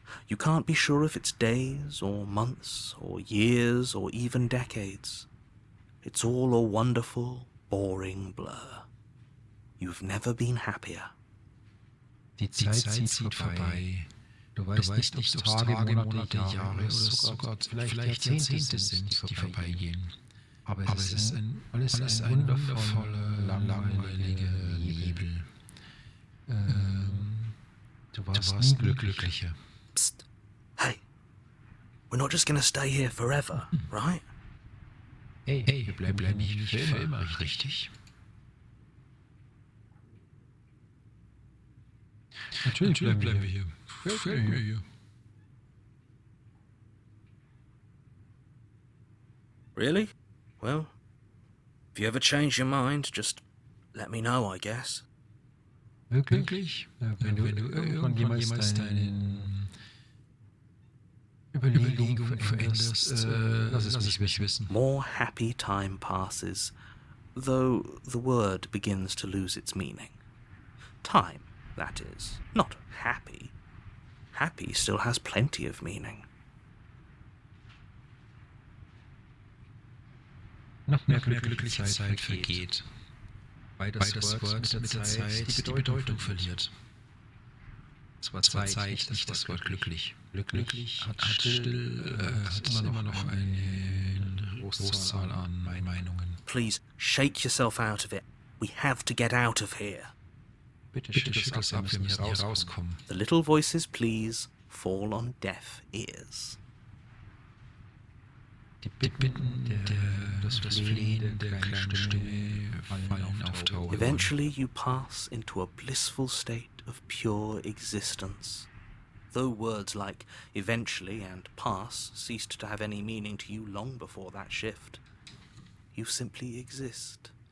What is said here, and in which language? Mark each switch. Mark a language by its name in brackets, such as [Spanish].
[English] You can't be sure if it's days or months or years or even decades. It's all a wonderful, boring blur. You've never been happier. [German] Die Zeit zieht vorbei. Du weißt nicht, ob es Tage, Monate, Jahre oder sogar vielleicht Jahrzehnte sind, die vorbeigehen. Aber es ist ein wundervoller, langweiliger Nebel. Du warst nie glücklicher. Psst. [English] Hey, we're not just gonna stay here forever, right? [German] Hey, wir bleiben nicht für immer, richtig? Natürlich bleiben wir hier. Gefällt mir hier. [English] Really? Well, if you ever change your mind, just let me know, I guess. [German] Wirklich? Wenn du irgendwann jemals deine Überlegungen veränderst, lass es mich wissen. [English] More happy time passes, though the word begins to lose its meaning. Time, that is, not happy. Happy still has plenty of meaning. [German] Noch mehr glückliche Zeit vergeht, weil das Wort mit der Zeit die Bedeutung verliert. Das Wort Zeit, nicht das Wort glücklich. Glücklich hat immer noch eine Großzahl an Meinungen. [English] Please, shake yourself out of it. We have to get out of here. [German] Bitte schüttel das ab, wir müssen hier rauskommen. [English] The little voices, please, fall on deaf ears. [German] Die Bitten, das Flehen der kleinen Stimme fallen auf taube Ohren. [English] Eventually you pass into a blissful state of pure existence. Though words like eventually and pass ceased to have any meaning to you long before that shift, you simply exist.